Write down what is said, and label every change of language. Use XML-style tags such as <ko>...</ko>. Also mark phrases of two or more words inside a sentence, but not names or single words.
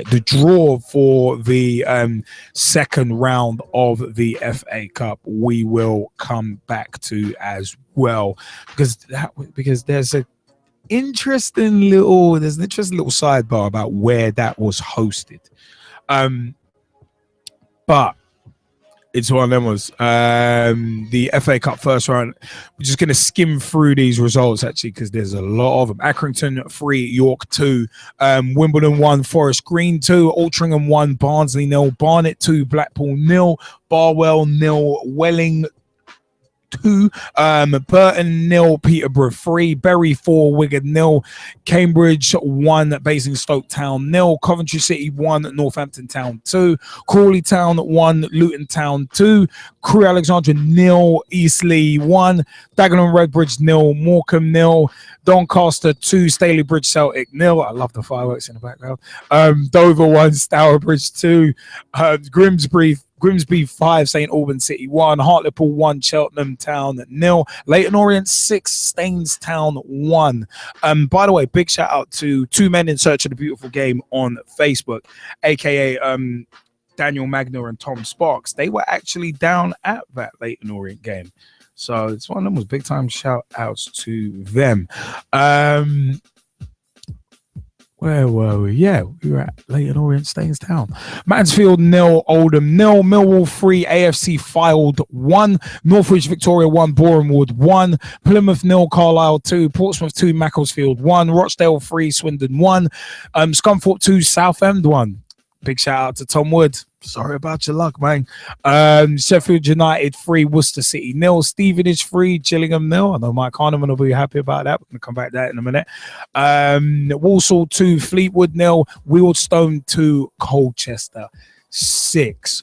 <en>The draw for the second round of the FA Cup we will come back to as well, because there's an interesting little sidebar about where that was hosted. But it's one of them was the FA Cup first round. We're just going to skim through these results, actually, because there's a lot of them. Accrington 3, York 2, Wimbledon 1, Forest Green 2, Altrincham 1, Barnsley 0, Barnet 2, Blackpool 0, Barwell 0, Welling 2, Burton 0, Peterborough 3, Bury 4, Wigan 0, Cambridge 1, Basingstoke Town 0, Coventry City 1, Northampton Town 2, Crawley Town 1, Luton Town 2, Crewe Alexandra 0, Eastleigh 1, Dagenham Redbridge 0, Morecambe 0, Doncaster 2, Staley Bridge Celtic 0. I love the fireworks in the background. Dover 1, Stourbridge 2, Grimsby 5, St Albans City 1, Hartlepool 1, Cheltenham Town 0, Leyton Orient 6, Staines Town 1. By the way, big shout out to Two Men in Search of the Beautiful Game on Facebook, aka Daniel Magner and Tom Sparks. They were actually down at that Leyton Orient game, so it's one of them was big time shout outs to them. Where were we? Yeah, we were at Leyton Orient, Staines Town. Mansfield 0, Oldham 0, Millwall 3, AFC Fylde 1, Northwich Victoria 1, Borehamwood 1, Plymouth 0, Carlisle 2, Portsmouth 2, Macclesfield 1, Rochdale 3, Swindon 1, Scunthorpe 2, Southend 1. Big shout out to Tom Wood. Sorry about your luck, man. Sheffield United 3, Worcester City 0, Stevenage 3, Gillingham 0. I know Mike Harniman will be happy about that. We're going to come back to that in a minute. Walsall 2, Fleetwood 0, Wealdstone 2, Colchester 6.</en>